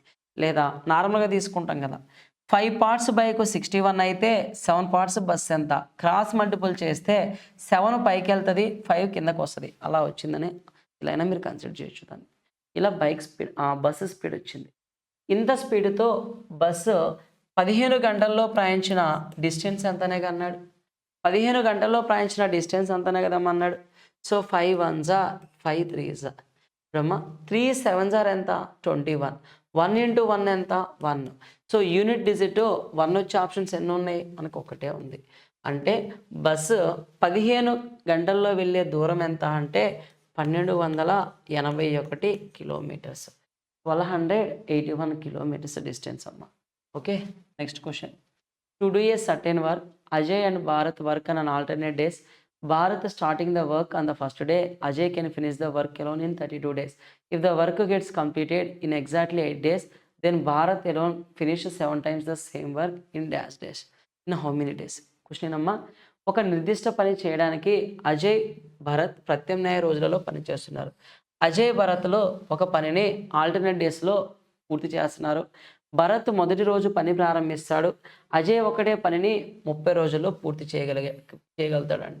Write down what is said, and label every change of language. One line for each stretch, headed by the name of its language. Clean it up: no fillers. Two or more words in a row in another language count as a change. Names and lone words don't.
Telugu: లేదా నార్మల్గా తీసుకుంటాం కదా, 5 పార్ట్స్ బైక్ 61 అయితే 7 పార్ట్స్ బస్ ఎంత,
English: cross multiple
Telugu: చేస్తే 7 పైకి వెళ్తుంది 5 కిందకు వస్తుంది. అలా వచ్చిందని ఇలా అయినా మీరు కన్సిడర్ చేయొచ్చు దాన్ని. ఇలా బస్సు స్పీడ్ వచ్చింది. ఇంత స్పీడ్తో బస్సు 15 గంటల్లో ప్రయాణించిన డిస్టెన్స్ ఎంతనే అన్నాడు. 15 గంటల్లో ప్రయాణించిన డిస్టెన్స్ అంతనే కదమ్మా అన్నాడు. సో
English: 5 1s are 5 3s are 3 7s are
Telugu: ఎంత 21. 1 ఇంటూ 1 ఎంత 1. సో
English: unit digit
Telugu: 1 వచ్చే ఆప్షన్స్ ఎన్ని ఉన్నాయి మనకు ఒకటే ఉంది. అంటే బస్సు 15 గంటల్లో వెళ్ళే దూరం ఎంత అంటే 1281 కిలోమీటర్స్, 1281
English: kilometers distance
Telugu: అమ్మ.
English: Okay, next question. To do a certain work, Ajay and Bharat work on alternate days. Bharat starting the work on the first day, Ajay can finish the work alone in 32 days. If the work gets completed in exactly 8 days, then Bharat alone finishes 7 times the same work in dash dash. In how many days?
Telugu: క్వశ్చన్ అమ్మా, ఒక నిర్దిష్ట పని చేయడానికి అజయ్ భరత్ ప్రత్యామ్నాయ రోజులలో పని చేస్తున్నారు. అజయ్ భరత్లో ఒక పనిని
English: alternate days
Telugu: పూర్తి చేస్తున్నారు. భరత్ మొదటి రోజు పని ప్రారంభిస్తాడు. అజయ్ ఒకటే పనిని 30 రోజుల్లో పూర్తి చేయగలుగుతాడంట.